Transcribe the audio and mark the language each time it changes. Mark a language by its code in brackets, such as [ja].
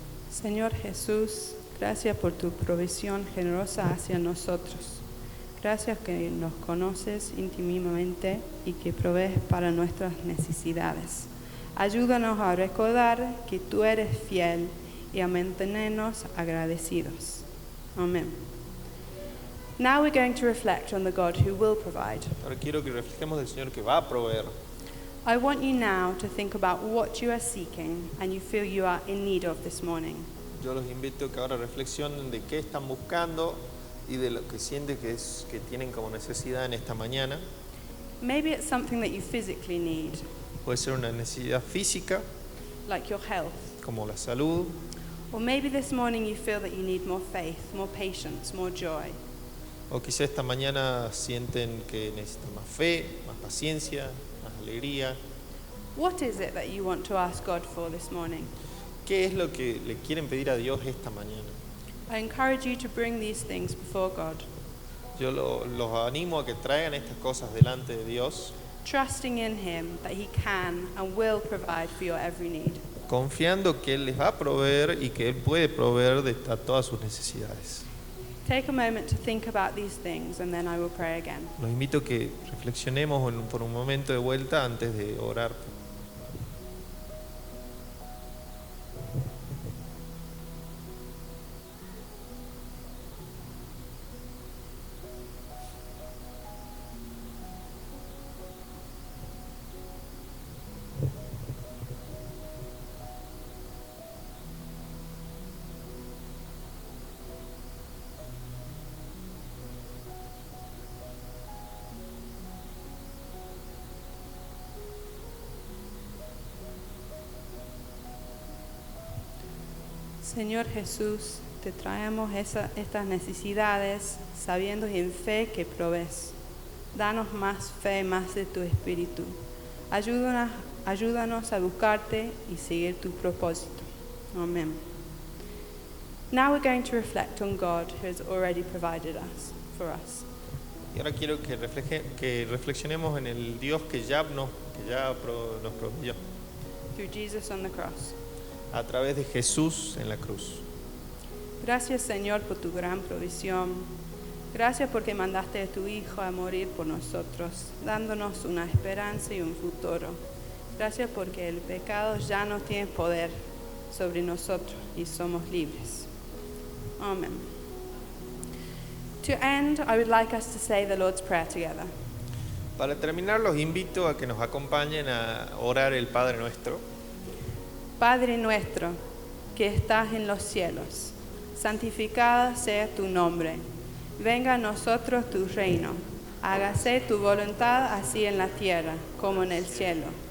[es] Señor Jesús, gracias por tu provisión generosa hacia nosotros. Gracias que nos conoces íntimamente y que provees para nuestras necesidades. Ayúdanos a recordar que tú eres fiel y a mantenernos agradecidos. Amén. [en] Now we're going to reflect on the God who will provide. [es] Ahora quiero que reflejemos del Señor que va a proveer. [en] I want you now to think about what you are seeking and you feel you are in need of this morning. [es] Yo los invito a que ahora reflexionen de qué están buscando y de lo que sienten que tienen como necesidad en esta mañana. [en] Maybe it's something that you physically need, [es] Puede ser una necesidad física, [en] like your health. [es] como la salud, [en] Or maybe this morning you feel that you need more faith, more patience, more joy. [es] o quizá esta mañana sienten que necesitan más fe, más paciencia, más alegría. [en] What is it that you want to ask God for this morning? [es] ¿Qué es lo que le quieren pedir a Dios esta mañana? [en] I encourage you to bring these things before God. [es] Yo los animo a que traigan estas cosas delante de Dios, [en] trusting in Him that He can and will provide for your every need. [es] confiando que Él les va a proveer y que Él puede proveer de todas sus necesidades. [en] Take a moment to think about these things and then I will pray again. [es] Los invito a que reflexionemos por un momento de vuelta antes de orar. Señor Jesús, te traemos estas necesidades sabiendo y en fe que provees. Danos más fe, más de tu espíritu. Ayúdanos a buscarte y seguir tu propósito. Amén. [en] Now we're going to reflect on God who has already provided for us. [es] Y ahora quiero que reflexionemos en el Dios que ya nos proveyó [en] Through Jesus on the cross. [es] a través de Jesús en la cruz. Gracias, Señor, por tu gran provisión. Gracias porque mandaste a tu Hijo a morir por nosotros, dándonos una esperanza y un futuro. Gracias porque el pecado ya no tiene poder sobre nosotros y somos libres. Amen. [en] To end, I would like us to say the Lord's Prayer together. [es] Para terminar, los invito a que nos acompañen a orar el Padre Nuestro. Padre nuestro, que estás en los cielos, santificado sea tu nombre. Venga a nosotros tu reino. Hágase tu voluntad así en la tierra como en el cielo.